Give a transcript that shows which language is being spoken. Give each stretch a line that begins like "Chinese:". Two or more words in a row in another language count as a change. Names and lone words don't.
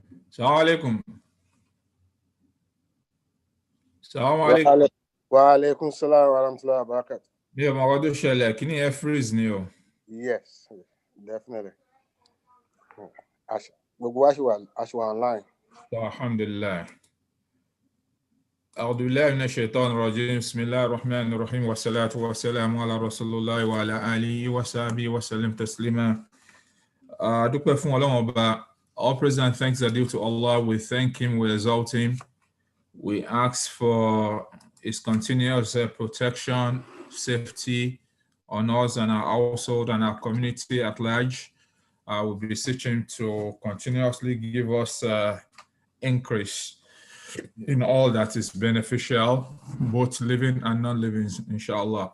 Arabic: السلام عليكم. السلام عليكم. وعليكم السلام ورحمة الله وبركاته.
Yoruba: Mi ò mọ̀ ọkọ tó ṣẹlẹ̀, kí ni ẹ freeze ni o?
English: Yes, definitely.
Yoruba: Gbogbo wa ṣì wà online. Alhamdulillah.
Arabic: أعوذ بالله من الشيطان الرجيم بسم الله الرحمن الرحيم والصلاة والسلام على رسول الله وعلى آله وصحبه وسلم تسليما.
Yoruba: Dúpẹ́ fún Ọlọ́run Ọba.
English: All praise and thanks are due to Allah. We thank Him, we exalt Him. We ask for His continuous protection, safety on us and our household and our community at large. We'll be seeking to continuously give us increase in all that is beneficial, both living and non-living, inshallah.